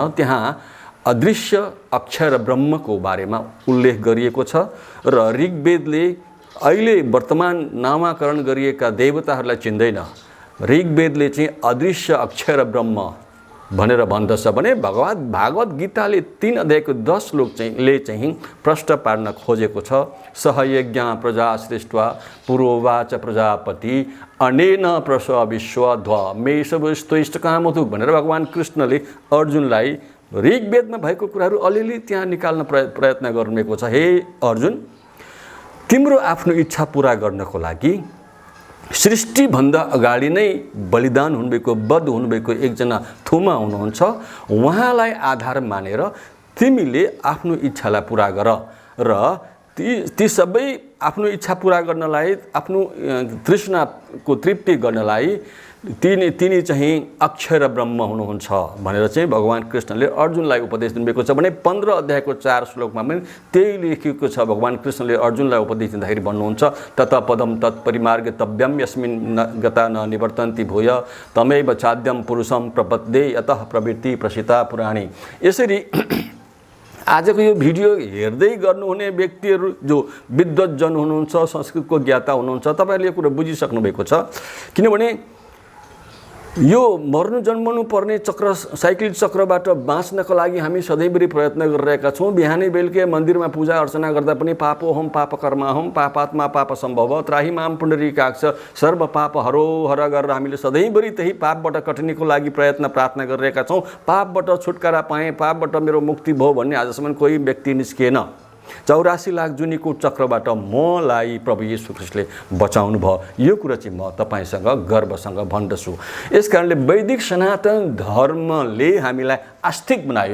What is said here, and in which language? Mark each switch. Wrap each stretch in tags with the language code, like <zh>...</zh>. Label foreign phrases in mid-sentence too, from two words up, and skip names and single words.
<ne>त्यहाँ अदृश्य अक्षर ब्रह्मको बारेमा उल्लेख गरिएको छ र ऋग्वेदले अहिले वर्तमान नामाकरण गरिएका देवताहरूलाई चिन्दैन। ऋग्वेदले चाहिँ अदृश्य अक्षर ब्रह्म भनेर भन्दछ भने भागवत गीताले 3 अध्यायको 10 श्लोकले चाहिँ प्रश्न पार्न खोजेको छ।</ne> <sa>सहयज्ञ प्रजा सृष्ट्वा पूर्ववाच प्रजापति अनेन प्रसव विश्वध्व मेषवस्तुष्टकामधु</sa> <ne>भनेर भगवान कृष्णले अर्जुनलाई ऋग्वेदमा भएको कुराहरू अलिअलि त्यहाँ निकाल्न प्रयत्न गर्नुभएको छ। हे अर्जुन, तिम्रो आफ्नो इच्छा पुरा गर्नको लागि सृष्टिभन्दा अगाडि नै बलिदान हुनुभएको, बध हुनुभएको एकजना थुमा हुनुहुन्छ, उहाँलाई आधार मानेर तिमीले आफ्नो इच्छालाई पुरा गर र ती सबै आफ्नो इच्छा पुरा गर्नलाई, आफ्नो तृष्णाको तृप्ति गर्नलाई तिनी चाहिँ अक्षर ब्रह्म हुनुहुन्छ भनेर चाहिँ भगवान कृष्णले अर्जुनलाई उपदेश दिनुभएको छ। भने 15 अध्यायको 4 श्लोकमा पनि त्यही लेखिएको छ। भगवान कृष्णले अर्जुनलाई उपदेश दिँदाखेरि भन्नुहुन्छ</ne> <sa>तत पदम तत्परिमार्गतव्यम यस्मिन् गता न निवर्तन्ति भूय तमेव चाद्यम पुरुषम प्रपद्ये यतः प्रवृत्ति प्रसिता पुराणी।</sa> <ne>यसरी आजको यो भिडियो हेर्दै गर्नुहुने व्यक्तिहरू जो विद्वज्जन हुनुहुन्छ, संस्कृतको ज्ञाता हुनुहुन्छ, तपाईँहरूले यो कुरा बुझिसक्नु भएको छ। किनभने यो मर्नु जन्मनु पर्ने चक्र, साइक्लिक चक्रबाट बाँच्नको लागि हामी सधैँभरि प्रयत्न गरिरहेका छौँ। बिहानै बेलुकै मन्दिरमा पूजा अर्चना गर्दा पनि</ne> <sa>पापोहम पाप कर्माहम पापात्मा पाप सम्भव त्राही माम पुण्डरीकाक्ष सर्व पाप हरो हर</sa> <ne>गरेर हामीले सधैँभरि त्यही पापबाट कटनीको लागि प्रार्थना गरिरहेका छौँ। पापबाट छुटकारा पाएँ, पापबाट मेरो मुक्ति भयो भन्ने आजसम्म कोही व्यक्ति निस्किएन। 84 लाख जुनीको चक्रबाट मलाई प्रभु येशू ख्रीष्टले बचाउनु भयो। यो कुरा चाहिँ म तपाईसँग गर्वसँग भन्दछु। यस कारणले वैदिक सनातन धर्मले हामीलाई आस्तिक बनायो।</ne>